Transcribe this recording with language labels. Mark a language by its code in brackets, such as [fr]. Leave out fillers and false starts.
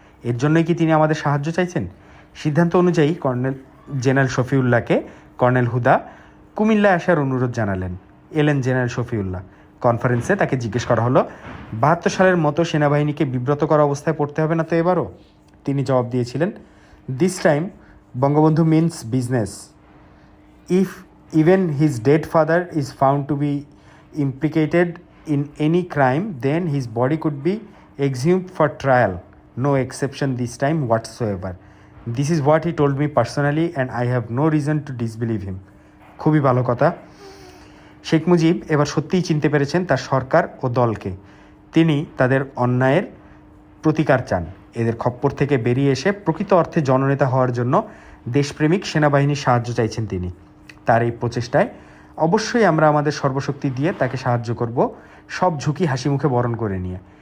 [bn] এর জন্যই কি তিনি আমাদের সাহায্য চাইছেন? সিদ্ধান্ত অনুযায়ী জেনারেল শফিউল্লাহকে কর্নেল হুদা কুমিল্লায় আসার অনুরোধ জানালেন। এলেন জেনারেল শফিউল্লাহ। কনফারেন্সে তাকে জিজ্ঞেস করা হলো, 72 সালের মতো সেনাবাহিনীকে বিব্রত করা অবস্থায় পড়তে হবে না তো এবারও? তিনি জবাব দিয়েছিলেন, [en] This time Bangabandhu means business. If even his dead father is found to be implicated in any crime, then his body could be exhumed for trial. No exception this time whatsoever. This is what he told me personally and I have no reason to disbelieve him. [bn] খুবই ভালো কথা। শেখ মুজিব এবার সত্যিই চিনতে পেরেছেন তার সরকার ও দলকে। তিনি তাদের অন্যায়ের প্রতিকার চান। এদের খপ্পর থেকে বেরিয়ে এসে প্রকৃত অর্থে জননেতা হওয়ার জন্য দেশপ্রেমিক সেনাবাহিনীর সাহায্য চাইছেন তিনি। তার এই প্রচেষ্টায় অবশ্যই আমরা আমাদের সর্বশক্তি দিয়ে তাকে সাহায্য করব, সব ঝুঁকি হাসি মুখে বরণ করে নিয়ে।